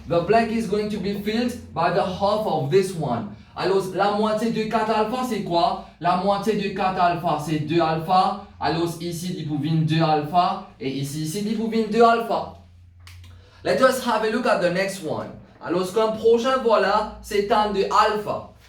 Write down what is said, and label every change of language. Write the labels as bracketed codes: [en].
[en] The blank is going to be filled by the half of this one. [fr] Alors, la moitié de 4 alpha, c'est quoi? La moitié de 4 alpha, c'est 2 alpha. Alors, ici, il faut venir 2 alpha. Et ici, il faut venir 2 alpha. [en] Let us have a look at the next one. [fr] Alors, comme prochain, voilà, c'est tan de alpha.